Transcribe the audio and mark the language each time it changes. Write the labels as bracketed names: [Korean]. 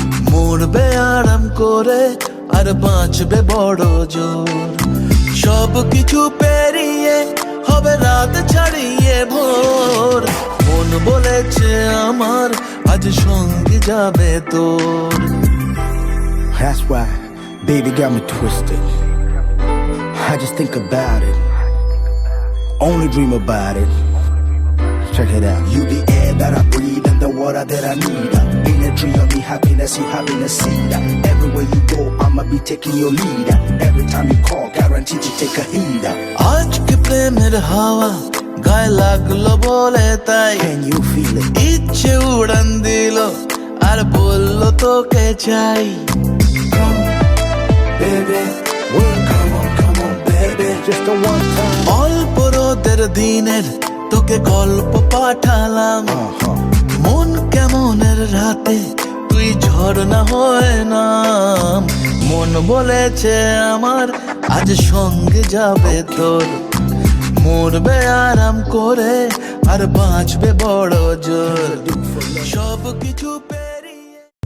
[Bangla] মরবে আরাম করে আর বাঁচবে বড় জোর সব কিছু পেরিয়ে হবে রাত ছাড়িয়ে ভোর মন বলেছে আমার আজ সঙ্গে যাবে তোর [English] That's why baby got me twisted. I just think about it, only dream about it. Check it out. You the air that I breathe and the water that I need. Energy of me, happiness, you happiness seed. Everywhere you go, I'ma be taking your lead. Every time you call, guaranteed to take a heed. [Bangla] আজকে প্রেমের হাওয়া গায়ে লাগলো বলে তাই [English] Can you feel it? [Bangla] ইচ্ছে উড়ান দিল আর বললো তোকে চাই [English] Baby, come on, baby, just a one time. [Bangla] অল্প রোদের দিনের তোকে গল্প পাঠালাম মন কেমনের রাতে তুই ঝর্ণা হয়ে নাম মন বলেছে আমার আজ সঙ্গে যাবে তোর মরবে আরাম করে আর বাঁচবে বড় জোর সব কিছু পেরিয়ে